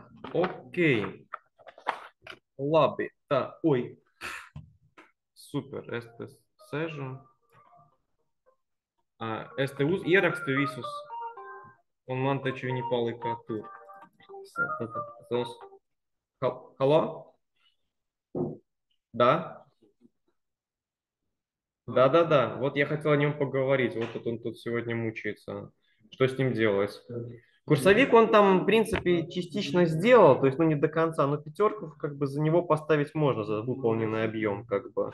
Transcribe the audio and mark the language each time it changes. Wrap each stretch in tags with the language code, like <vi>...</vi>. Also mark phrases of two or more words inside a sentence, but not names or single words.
<lv>okei. Labi. Tā, oi. Super. Es te sēžu. Es te ierakstu visus, un man taču viņi palika tur.</lv> <ru>Halo? Да? Да. Вот я хотел о нем поговорить. Вот тут он тут сегодня мучается. Что с ним делать? Курсовик он там, в принципе, частично сделал, то есть, ну, не до конца, но пятерку как бы за него поставить можно, за выполненный объем, как бы.</ru>